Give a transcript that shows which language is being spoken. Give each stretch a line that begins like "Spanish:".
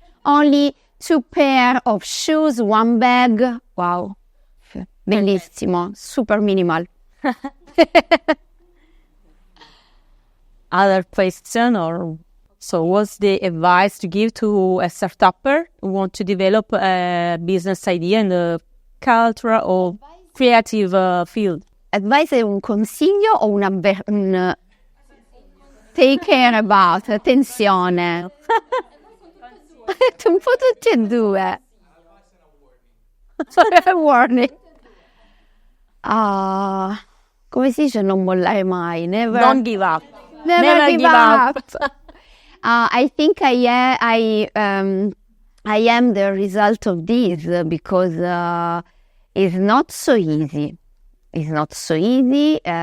English: Only 2 pair of shoes, 1 bag. Wow.
Italian: Bellissimo.
English: Super minimal. Other question, or so what's the advice to give to a startupper who want to develop a business idea in the cultural or creative field?
Italian: Advice è un consiglio o un
English: take care about,
Italian: attenzione. Un po' tutti e due.
English: Warning.
Italian: Come si dice non mollare mai?
English: Never. Don't give up. Never give up. I think I am the result of this because it's not so easy. It's not so easy.